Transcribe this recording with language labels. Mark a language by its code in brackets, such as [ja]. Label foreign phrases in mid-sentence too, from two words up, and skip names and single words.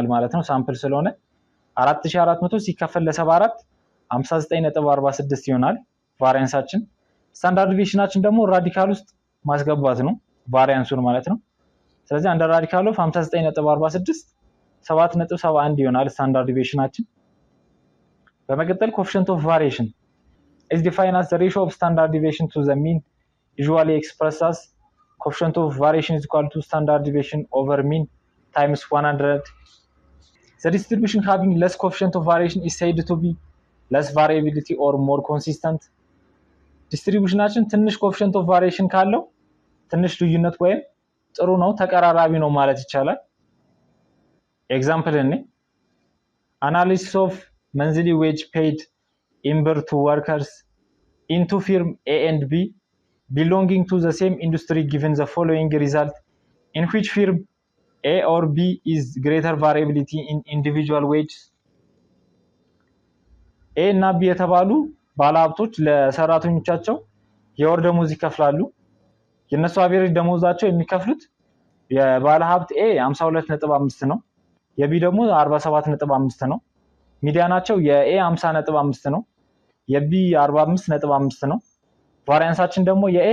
[am] ማለት ነው [en] ሳምፕል ስለሆነ 4400 [am] ሲከፈል ለ74 59.46 ይሆናል [en] ቫሪያንሳችን። standard deviation [am] ደግሞ ራዲካል ውስጥ ማስገባት ነው [en] ቫሪያንሱን [am] ማለት ነው። ስለዚህ [en] under radical of 59.46 7.71 ይሆናል standard deviation። በመቀጠል coefficient of variation is defined as the ratio of standard deviation to the mean, usually expressed as coefficient of variation is equal to standard deviation over mean times 100. The distribution having less coefficient of variation is said to be less variability or more consistent. [am] ዲስትሪቢዩሽናችን ትንሽ ኮኤፊሺየንት ኦፍ ቫሪዬሽን ካለው ትንሽ ልዩነት ወይም ጥሩ ነው ተቀራራቢ ነው ማለት ይቻላል። [en] ኤግዛምፕል እኔ analysis of monthly wage paid in birr to workers into firm A and B belonging to the same industry given the following result, in which firm A or B is greater variability in individual wages. [am] A እና B የተባሉ ባለሀብቶች ለሰራተኞቻቸው የወር ደሞዝ ይከፍላሉ። የነሱ አቬሬጅ ደሞዛቸው የሚከፍሉት የባለሀብት A 52.5 ነው፣ የቢ ደግሞ 47.5 ነው። ሚዲያናቸው የኤ 50.5 ነው፣ የቢ 45.5 ነው። [en] ቫሪያንሳችን ደግሞ [am] የኤ